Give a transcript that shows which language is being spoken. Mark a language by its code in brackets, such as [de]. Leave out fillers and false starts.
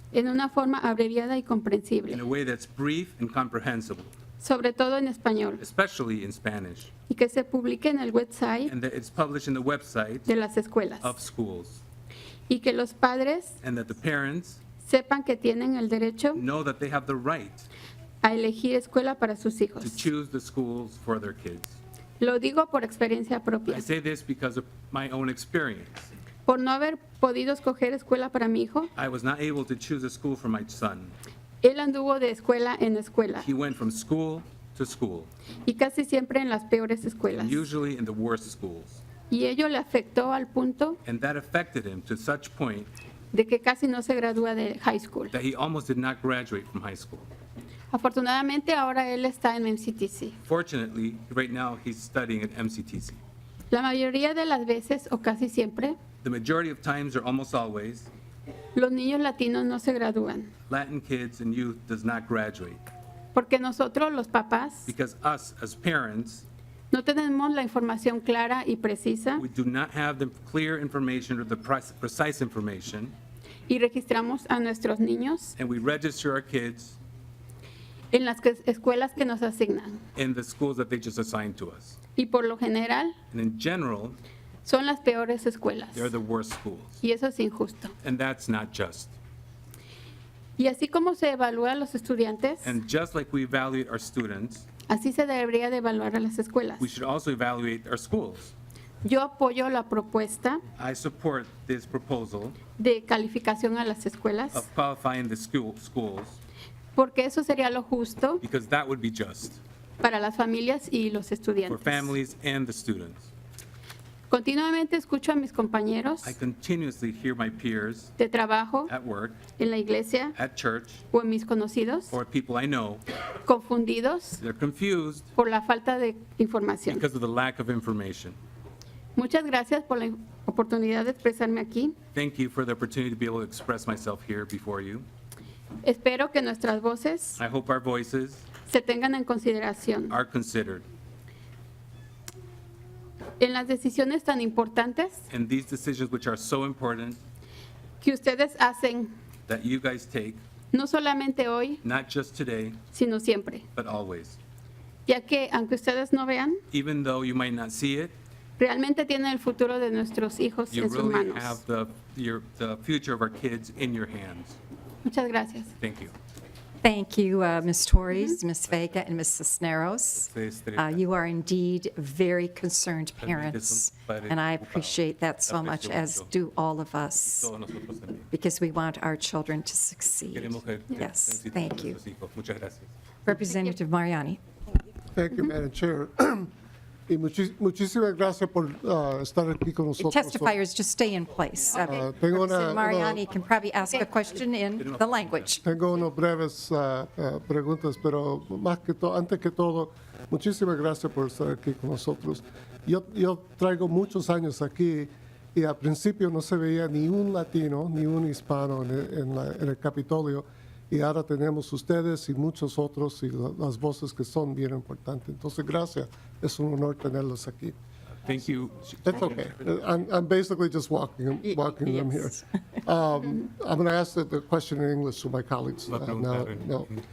[es] en una forma abreviada y comprensible, [en] in a way that's brief and comprehensible, [es] sobre todo en español, [en] especially in Spanish, [es] y que se publique en el website [en] and that it's published in the website [es] de las escuelas, [en] of schools, [es] y que los padres [en] and that the parents [es] sepan que tienen el derecho [en] know that they have the right [es] a elegir escuela para sus [en] to [es] hijos. [en] choose the schools for their kids. [es] Lo digo por experiencia propia. [en] I say this because of my own experience. [es] Por no haber podido escoger escuela para mi hijo, [en] I was not able to choose a school for my son. [es] él anduvo de escuela en escuela [en] He went from school to school, [es] y casi siempre en las peores escuelas. [en] and usually in the worst schools. [es] Y ello le afectó al punto [en] And that affected him to such point [es] de que casi no se gradúa de high school. [en] that he almost did not graduate from high school. [es] Afortunadamente ahora él está en MCTC. [en] Fortunately, right now he's studying at MCTC. [es] La mayoría de las veces o casi siempre, [en] The majority of times, or almost always, [es] los niños latinos no se gradúan [en] Latin kids and youth does not graduate [es] porque nosotros los papás [en] because us as parents, [es] no tenemos la información clara y precisa [en] we do not have the clear information or the precise information, [es] y registramos a nuestros niños [en] and we register our kids [es] en las escuelas que nos asignan. [en] in the schools that they just assigned to us. [es] Y por lo general [en] And in general, [es] son las peores escuelas. [en] they're the worst schools, [es] Y eso es injusto. [en] and that's not just. [es] Y así como se evalúa a los estudiantes, [en] And just like we evaluate our students, [es] así se debería de evaluar a las escuelas. [en] we should also evaluate our schools. [es] Yo apoyo la propuesta [en] I support this proposal [es] de calificación a las escuelas [en] of qualifying the schools [es] porque eso sería lo justo [en] because that would be just [es] para las familias y los [en] for [es] estudiantes. [en] families and the students. [es] Continuamente escucho a mis compañeros [en] I continuously hear my peers [es] de trabajo, [en] at work, [es] en la iglesia [en] at church, [es] o en mis conocidos [en] or people I know, [es] confundidos [en] they're confused [es] por la falta de información. [en] because of the lack of information. [es] Muchas gracias por la oportunidad de expresarme aquí. [en] Thank you for the opportunity to be able to express myself here before you. [es] Espero que nuestras voces [en] I hope our voices [es] se tengan en consideración [en] are considered [es] en las decisiones tan importantes [en] in these decisions which are so important [es] que ustedes hacen, [en] that you guys take, [es] no solamente hoy, [en] not just today, [es] sino siempre. [en] but always. [es] Ya que, aunque ustedes no vean, [en] Even though you might not see it, [es] realmente tienen el futuro de nuestros hijos [en] you [es] en sus [en] really [es] manos. [en] have the future of our kids in your hands. [es] Muchas gracias. [en] Thank you. Thank you, Ms. Torres, Ms. Vega, and Ms. Cisneros. You are indeed very concerned parents, and I appreciate that so much, as do all of us, because we want our children to succeed. Yes, thank you. Representative Mariani. Thank you, Madam Chair. [es] Y muchísimas gracias por estar aquí con nosotros. [en] Testifiers, just stay in place. [es] Tengo [en] Representative Mariani can probably ask a question in the language. [es] Tengo unas breves preguntas, pero más que todo, antes que todo, muchísimas gracias por estar aquí con nosotros. Yo traigo muchos años aquí y al principio no se veía ni un latino, ni un hispano en el Capitolio, y ahora tenemos ustedes y muchos otros y las voces que son bien importantes. Entonces, gracias. Es un honor tenerlos aquí. [en] Thank you. That's okay. I'm basically just walking them here. I'm going to ask the question in English to my colleagues now. No.